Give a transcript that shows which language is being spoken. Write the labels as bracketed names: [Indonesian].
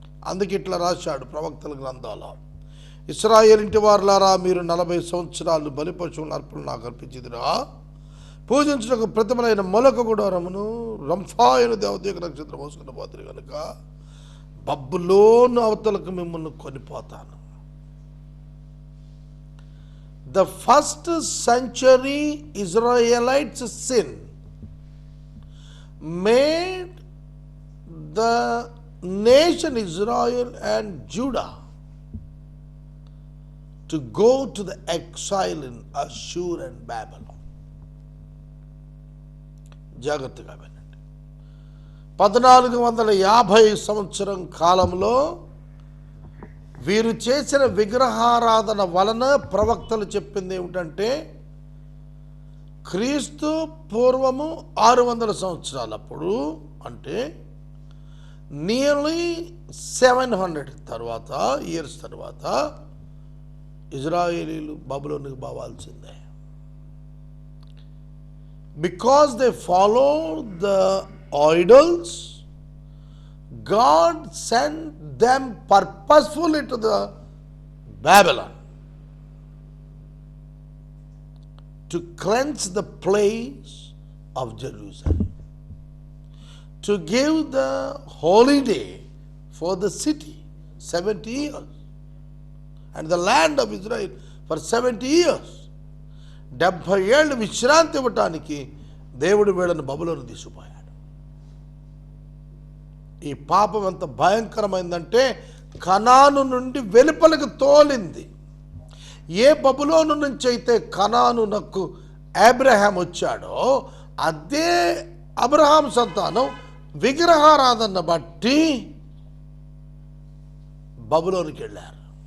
[Telugu] అందుకే ఇట్లా రాశాడు ప్రవక్తల గ్రంథాల్లో, ఇశ్రాయేలు ఇంటి వారులారా, మీరు 40 సంవత్సరాలు బలిపశువులను అర్పణలు నాకు అర్పించిదిరా, పూజించుటకు ప్రతిమలైన మొలక గుడారమును రంఫాయను దేవదేక నక్షత్రం మోసుకున్న పోతురు కనుక బబులోను అవతలకు మిమ్మల్ని కొనిపోతాను. [English] The first century Israelites' sin made the nation Israel and Judah to go to the exile in Ashur and Babylon. [Telugu] జాగ్రత్తగా వినండి. 1450 సంవత్సరం కాలంలో వీరు చేసిన విగ్రహారాధన వలన ప్రవక్తలు చెప్పింది ఏమిటంటే, క్రీస్తు పూర్వము 600 సంవత్సరాలప్పుడు, అంటే నియర్లీ 700 తర్వాత ఇయర్స్ తర్వాత ఇజ్రాయేలీలు బబులోనికి పోవాల్సిందే. [English] Because they followed the idols, God sent them purposefully to the Babylon to cleanse the place of Jerusalem, to give the holiday for the city 70 years and the land of Israel for 70 years. [Telugu] 70 ఏళ్ళు విశ్రాంతి ఇవ్వటానికి దేవుడు వీళ్ళని బబులోను తీసుకుపోయాడు. ఈ పాపం ఎంత భయంకరమైందంటే కనాను నుండి వెలుపలకు తోలింది. ఏ బబులోను నుంచి అయితే కనానునకు అబ్రహాం వచ్చాడో అదే అబ్రహాం సంతానం విగ్రహారాధన బట్టి బబులోనికి వెళ్ళారు.